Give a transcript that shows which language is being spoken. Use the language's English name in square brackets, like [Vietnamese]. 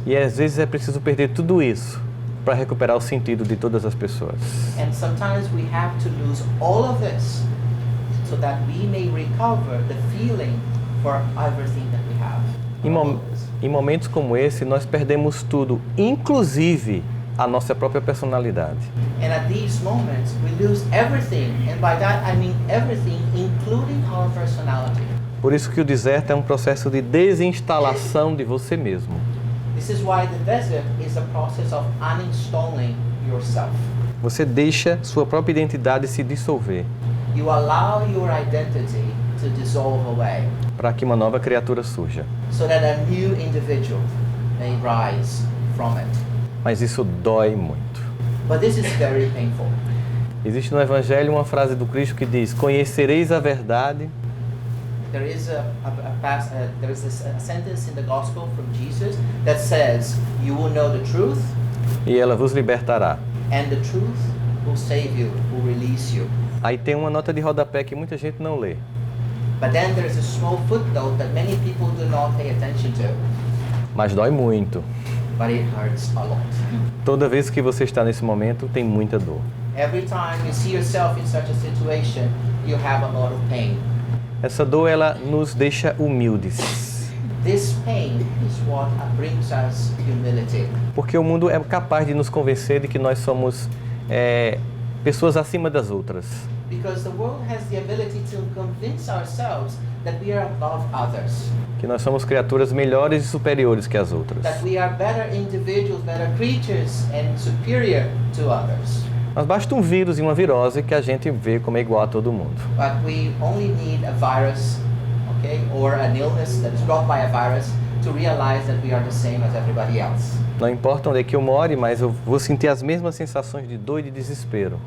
[Portuguese] E às vezes é preciso perder tudo isso para recuperar o sentido de todas as pessoas. [English] And sometimes we have to lose all of this so that we may recover the feeling for everything that we have. [Portuguese] Em momentos como esse, nós perdemos tudo, inclusive a nossa própria personalidade. [English] And at these moments, we lose everything. And by that, I mean everything, including our personality. [Portuguese] Por isso que o deserto é um processo de desinstalação de você mesmo. [English] This is why the desert is a process of uninstalling yourself. [Portuguese] Você deixa sua própria identidade se dissolver [English] You allow your identity to dissolve away [Portuguese] para que uma nova criatura surja. [English] so that a new individual may rise from it. [Portuguese] Mas isso dói muito. [English] But this is very painful. [Portuguese] Existe no Evangelho uma frase do Cristo que diz: conhecereis a verdade [English] There is a sentence in the gospel from Jesus that says, "You will know the truth, [Portuguese] e ela vos libertará. [English] and the truth will save you, will release you." [Portuguese] Aí tem uma nota de rodapé que muita gente não lê. [English] But then there's a small footnote that many people do not pay attention to, [Portuguese] Mas dói muito. [English] but it hurts a lot. [Portuguese] Toda vez que você está nesse momento, tem muita dor. [English] Every time you see yourself in such a situation, you have a lot of pain. [Portuguese] Essa dor, ela nos deixa humildes. [English] This pain is what brings us humility. [Portuguese] Porque o mundo é capaz de nos convencer de que nós somos pessoas acima das outras. [English] Because the world has the ability to convince ourselves that we are above others, [Portuguese] Que nós somos criaturas melhores e superiores que as outras. [English] that we are better individuals, better creatures, and superior to others. [Portuguese] Mas basta um vírus e uma virose que a gente vê como é igual a todo mundo. [English] But we only need a virus, okay, or an illness that is brought by a virus to realize that we are the same as everybody else. [Portuguese] Não importa onde é que eu more, mas eu vou sentir as mesmas sensações de dor e de desespero.